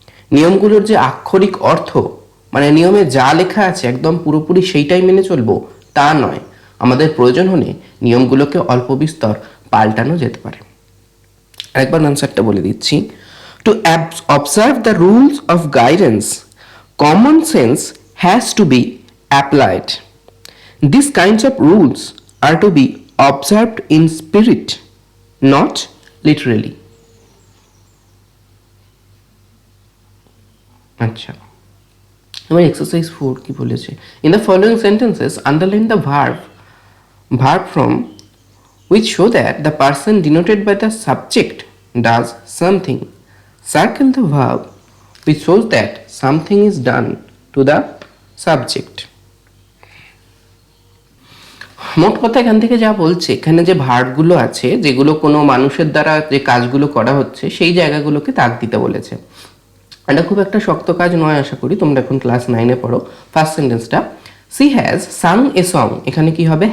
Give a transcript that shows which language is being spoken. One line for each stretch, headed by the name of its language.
Bangla: নিয়মগুলোর যে আক্ষরিক অর্থ, মানে নিয়মে যা লেখা আছে একদম পুরোপুরি সেইটাই মেনে চলবো তা নয়, আমাদের প্রয়োজন হলে নিয়মগুলোকে অল্প বিস্তর পাল্টানো যেতে পারে। আরেকবার আনসারটা বলে দিচ্ছি।
English: To observe the rules of guidance, common sense has to be applied. These kinds of rules are to be observed in spirit, not literally.
Bangla: আচ্ছা, এবার এক্সারসাইজ 4 কি বলেছে?
English: In the following sentences, underline the verb from which show that the person denoted by the subject does something. Circle the verb which shows that something is done to the subject.
Bangla: মোট কথা এখান থেকে যা বলছে, এখানে যে ভার্বগুলো আছে যেগুলো কোনো মানুষের দ্বারা যে কাজগুলো করা হচ্ছে সেই জায়গাগুলোকে তাক দিতে বলেছে। এটা খুব একটা শক্ত কাজ নয়, আশা করি তোমরা এখন ক্লাস 9-এ পড়ো। ফার্স্ট সেন্টেন্সটা,
English: she has sung a song,
Bangla: এখানে কি হবে?